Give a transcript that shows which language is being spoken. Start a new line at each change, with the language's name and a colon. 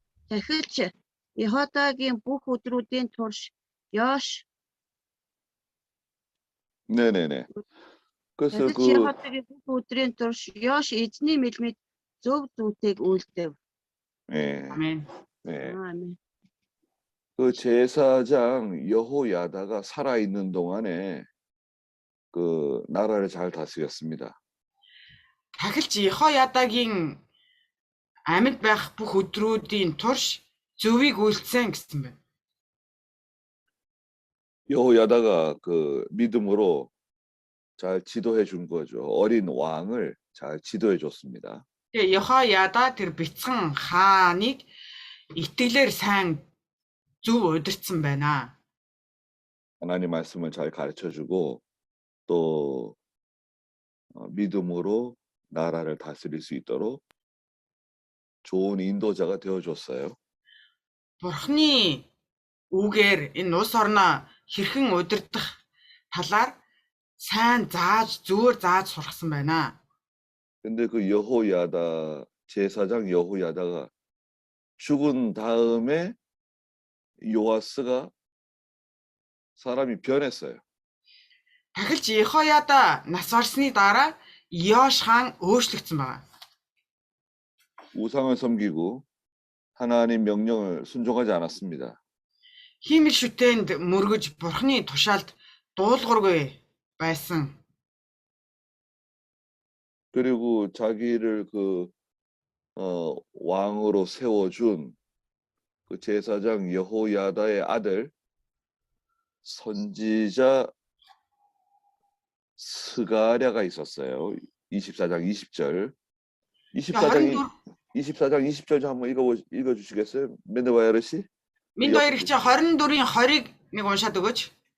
Mongolian: Дахиж Йеходагийн бүх өдрүүдийн турш Йош
Korean: 네네네. 그래서
Mongolian: дахиж Йеходагийн бүх өдрийн турш Йош эзний мэлмид зөв зүйтэйг үйлдэв.
Korean: 예.
Mongolian: Амен.
Korean: 예. 아멘. 그 제사장 여호야다가 살아 있는 동안에 그 나라를 잘 다스렸습니다.
Mongolian: Тахилч Йехоядагийн амьд байх бүх өдрүүдийн турш зөвийг үйлдсэн гэсэн байна.
Korean: 여호야다가 그 믿음으로 잘 지도해 준 거죠. 어린 왕을 잘 지도해 줬습니다.
Mongolian: Тэгээ Йехояда тэр бяцхан хааныг итгэлээр сайн зөв удирдсан байна.
Korean: 하나님 말씀을 잘 가르쳐 주고 또 믿음으로 나라를 다스릴 수 있도록 좋은 인도자가 되어 줬어요.
Mongolian: Бурхны үгээр энэ улс орноо хэрхэн удирдах талаар сайн зөвөр зааж сургасан байна.
Korean: 근데 그 여호야다 제사장 여호야다가 죽은 다음에 요아스가 사람이 변했어요.
Mongolian: Тахилч Йехояда нас барсны дараа Йош хаан өөрчлөгдсөн байна.
Korean: 우상을 섬기고 하나님 명령을 순종하지 않았습니다.
Mongolian: Хиймэл шүтээнд мөргөж Бурхны тушаалд дуулуургүй байсан.
Korean: 그리고 자기를 그 왕으로 세워준 그 제사장 여호야다의 아들 선지자 스가랴가 있었어요. 24장 20절. 24장 20절 좀 한번 읽어 주시겠어요? 멘데바야르 씨?
Mongolian: Минь баяр хичээ 24-ийн 20-ыг нэг уншаад өгөөч.